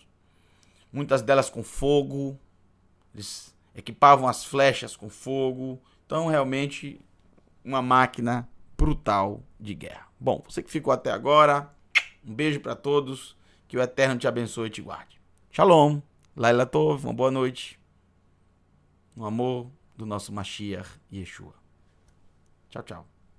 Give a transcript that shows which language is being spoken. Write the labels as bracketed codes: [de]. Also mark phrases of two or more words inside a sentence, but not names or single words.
[pt] Muitas delas com fogo. Eles equipavam as flechas com fogo. Então, realmente, uma máquina brutal de guerra. Bom, você que ficou até agora, um beijo para todos. Que o Eterno te abençoe e te guarde. [he] שלום. לילה טוב, [pt] uma boa noite. No amor do nosso Mashiach Yeshua. Tchau, tchau.